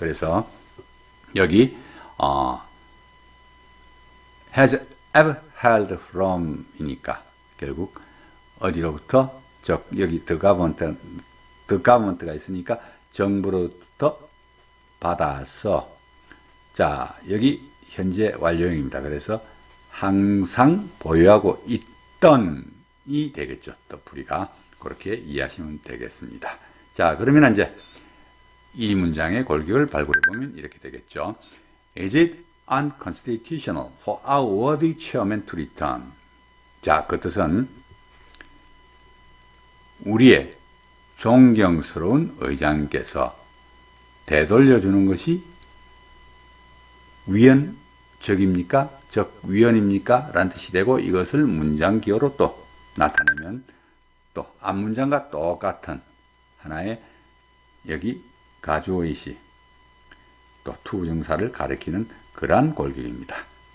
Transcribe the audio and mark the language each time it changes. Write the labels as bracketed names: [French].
[Korean] 그래서 여기 [English] has ever held from [Korean] 이니까 결국 어디로부터, 여기 [English] the government [Korean] 가 있으니까 정부로부터 받아서, 자, 여기 현재 완료형입니다. 그래서 항상 보유하고 있던이 되겠죠. 또 풀이가 그렇게 이해하시면 되겠습니다. 자, 그러면 이제 이 문장의 골격을 발굴해 보면 이렇게 되겠죠. [English] Is it unconstitutional for our worthy chairman to return? [Korean] 자, 그 뜻은 우리의 존경스러운 의장께서 되돌려주는 것이 위헌적입니까? 즉 위헌입니까? 라는 뜻이 되고, 이것을 문장 기호로 또 나타내면 또 앞문장과 똑같은 하나의 여기 가주어이시 또 투부정사를 가리키는 그러한 골격입니다.